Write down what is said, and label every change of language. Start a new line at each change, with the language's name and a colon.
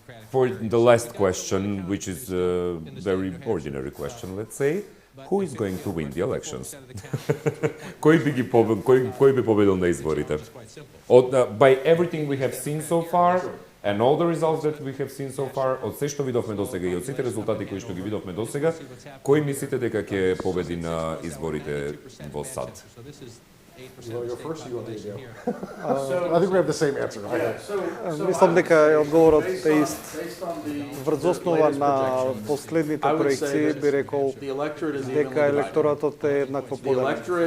English: For the last question, which is a very ordinary question, let's say, who is going to win the elections?
Macedonian: Кој би победил на изборите?
English: By everything we have seen so far,
Macedonian: and all the results that we have seen so far, од се што видовме досега и од сите резултати кои што ги видовме досега, кој мислите дека ќе победи на изборите во САД?
English: You want to go first, or you want me to go? I think we have the same answer.
Macedonian: Мислам дека одговорот е ист. Врз основа на последните проекции би рекол дека електоратот е еднакво поделен.